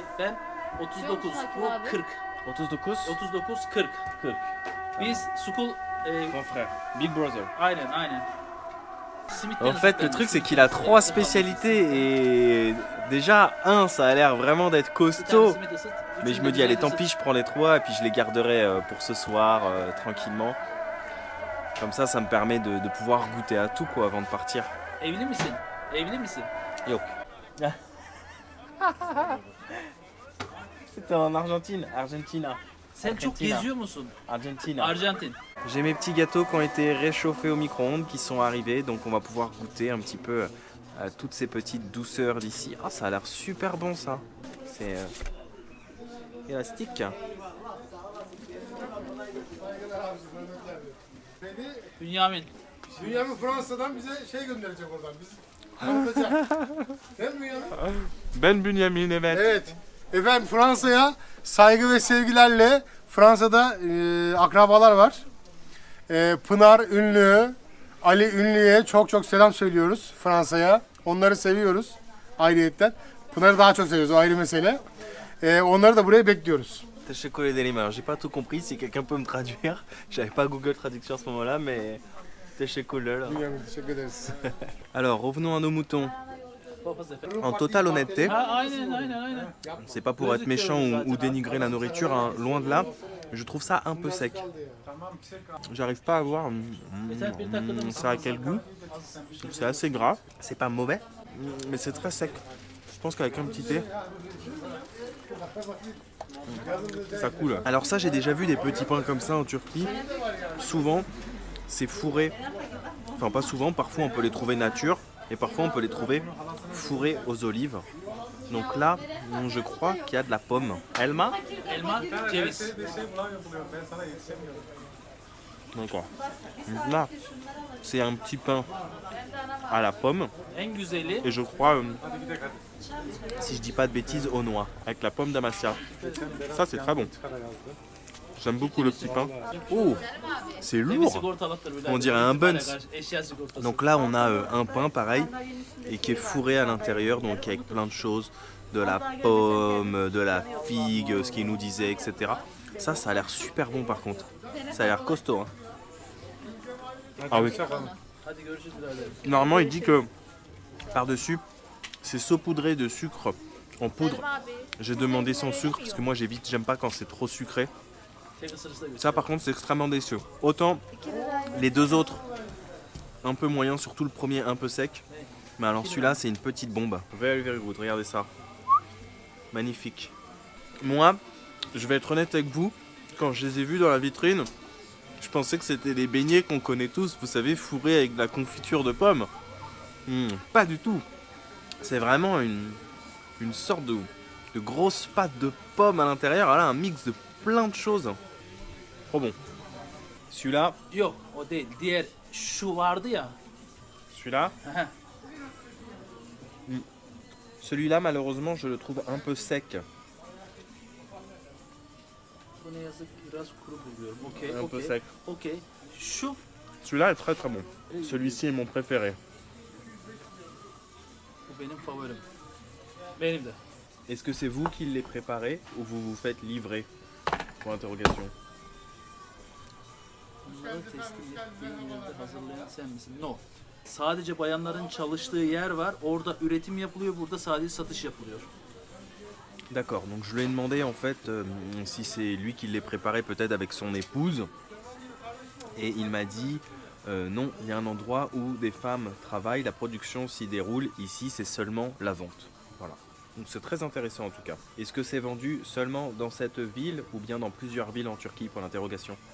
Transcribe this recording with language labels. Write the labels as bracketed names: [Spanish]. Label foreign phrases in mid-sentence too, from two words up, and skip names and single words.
[Turkish] Ben 39. Çok Bu abi. 40. 39 39, 40. 40. Biz school [French] Grand frère, [English] big brother. [Turkish] aynen. [French] En fait, le truc, c'est qu'il a 3 spécialités et déjà, ça a l'air vraiment d'être costaud. Mais je me dis, allez, tant pis, je prends les 3 et puis je les garderai pour ce soir, tranquillement. Comme ça me permet de pouvoir goûter à tout, quoi, avant de partir. [Turkish] Evli misin? Evli misin? Yok. [French] C'était en Argentine, Argentina. [Turkish] Sen çok Argentina. geziyor musun? Argentina. Arjantin. [French] J'ai mes petits gâteaux qui ont été réchauffés au micro-ondes qui sont arrivés, donc on va pouvoir goûter un petit peu à toutes ces petites douceurs d'ici. Ah, ça a l'air super bon ça. C'est élastique. [Turkish] Bünyamin. Bünyamin Fransa'dan bize şey gönderecek oradan. Biz anlatacak. Değil mi Bünyamin? Ben Bunyamin, evet. Evet. Efendim Fransa'ya saygı ve sevgilerle Fransa'da akrabalar var. Pınar Ünlü, Ali Ünlü'ye çok selam söylüyoruz Fransa'ya. Onları seviyoruz ayrıyetten. Pınar'ı daha çok seviyoruz, o ayrı mesele. Onları da buraya bekliyoruz. Teşekkür ederim. [French] Alors j'ai pas tout compris, si quelqu'un peut me traduire. J'avais pas Google Traduction à ce moment-là, mais teşekkürler. [Turkish] Bünyamin teşekkür ederiz. [French] Alors revenons à nos moutons. En totale honnêteté, [Turkish] Ha, aynen. [French] c'est pas pour être méchant ou dénigrer la nourriture, hein, loin de là. Je trouve ça un peu sec. J'arrive pas à voir ça a quel goût. C'est assez gras. C'est pas mauvais, mais c'est très sec. Je pense qu'avec un petit thé, ça coule. Alors ça, j'ai déjà vu des petits pains comme ça en Turquie. Souvent, c'est fourré. Enfin, pas souvent. Parfois, on peut les trouver nature. Et parfois, on peut les trouver fourrés aux olives. Donc là, je crois qu'il y a de la pomme. [Turkish] Elma? Elma, ceviz. [French] D'accord. Donc là, c'est un petit pain à la pomme. [Turkish] En güzeli [French] Et je crois, si je dis pas de bêtises, aux noix. Avec la pomme d'Amasya. Ça, c'est très bon. J'aime beaucoup le petit pain. Oh, c'est [Turkish] evi [French] lourd. [Turkish] sigortalıktır birader. [French] On dirait un buns. [Turkish] Eşya sigortası. [French] Donc là, on a un pain pareil et qui est fourré à l'intérieur, donc avec plein de choses, de la pomme, de la figue, ce qu'il nous disait, etc. Ça a l'air super bon par contre. Ça a l'air costaud. Hein. Ah oui. [Turkish] Hadi görüşürüz birader. [French] Normalement, il dit que par-dessus, c'est saupoudré de sucre en poudre. J'ai demandé sans sucre parce que moi j'aime pas quand c'est trop sucré. [Turkish] Tek ısırıcı da göster. [French] Ça par contre c'est extrêmement délicieux. Autant les deux autres un peu moyens, surtout le premier un peu sec. Mais alors celui-là c'est une petite bombe. [English] Very very good, [French] regardez ça. Magnifique. Moi, je vais être honnête avec vous, quand je les ai vus dans la vitrine, je pensais que c'était les beignets qu'on connaît tous, vous savez, fourrés avec de la confiture de pommes. Pas du tout. C'est vraiment une sorte de grosse pâte de pommes à l'intérieur. Voilà, un mix de plein de choses. Trop bon. Celui-là, [Turkish] Yok o değil. Diğer şu vardı ya. [French] celui-là, celui-là malheureusement je le trouve un peu sec. [Turkish] Bu ne yazık biraz kuru buluyorum. Okey, [French] Un peu [Turkish] okey. [French] sec. [Turkish] Okey. Şu [French] Celui-là est très très bon. Celui-ci est mon préféré. [Turkish] bu benim favorim. Benim de. [French] Est-ce que c'est vous qui les préparez ou vous vous faites livrer? Pour interrogation. [Turkish] Bunları teslim ettiğin yerde hazırlayan sen misin? No. Sadece bayanların çalıştığı yer var. Orada üretim yapılıyor. Burada sadece satış yapılıyor. [French] D'accord, donc je lui ai demandé en fait si c'est lui qui les préparait peut-être avec son épouse. Et il m'a dit non, il y a un endroit où des femmes travaillent, la production s'y déroule, ici c'est seulement la vente. Voilà. Donc c'est très intéressant en tout cas. Est-ce que c'est vendu seulement dans cette ville ou bien dans plusieurs villes en Turquie pour l'interrogation?